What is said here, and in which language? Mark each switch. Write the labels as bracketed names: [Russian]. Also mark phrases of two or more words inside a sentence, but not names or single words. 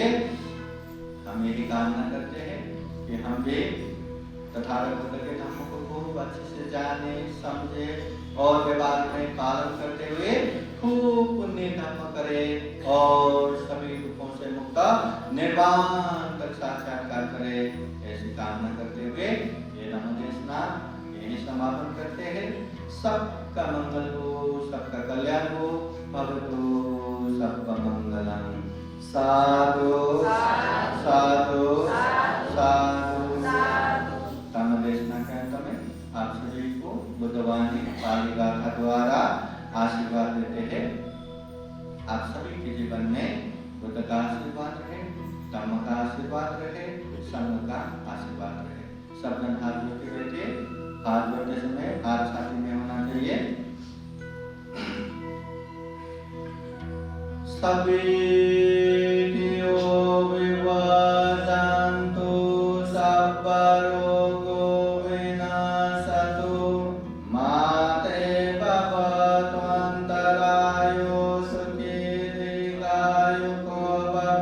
[Hindi] हम यही कामना करते हैं कि हम भी तथागत के धर्म को खूब अच्छे से जाने समझे और व्यवहार में पालन करते हुए खूब पुण्य धर्म करें और सभी दुखों से मुक्त निर्वाण तक साक्षात्कार करें। ऐसी कामना करते हुए ये नमोदेशना यही समापन करते हैं। सबका मंगल हो, सबका कल्याण हो, भवतु सबका मंगलम। साधु साधु साधु। नमोदेशना के अंत में आप सभी को बुद्धवाणी पाली गाथा द्वारा आशीर्वाद देते हैं। आप सभी के जीवन में बुद्ध का आशीर्वाद रहे, धम्म का आशीर्वाद रहे, संघ का आशीर्वाद रहे। सब जन हाथ जोड़ के बैठिए। हाथ जोड़ते समय हाथ छाती में होना चाहिए। [Pali] सभी विवदन्तु सबा रोगो विनाशतु माते भवतु अन्तरायो सुखी दीर्घायुको भव।